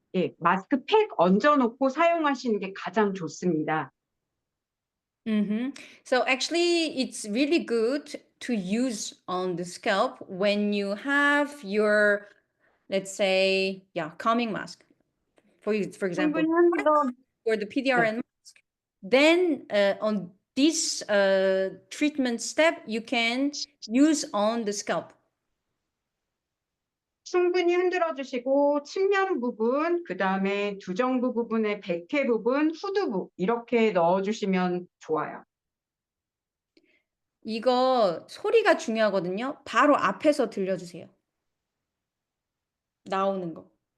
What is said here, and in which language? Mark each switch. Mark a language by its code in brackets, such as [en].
[ko] 예, 마스크팩 얹어놓고 사용하시는 게 가장 좋습니다. [en] So actually, it's really good to use on the scalp when you have your, let's say, calming mask. For example, [ko] 충분히 흔들어 [en] for the PDRN mask. Then on this treatment step, you can use on the scalp. [ko] 충분히 흔들어 주시고 측면 부분, 그 다음에 두정부 부분의 백회 부분, 후두부 이렇게 넣어 주시면 좋아요. 이거 소리가 중요하거든요. 바로 앞에서 들려주세요. 나오는 거.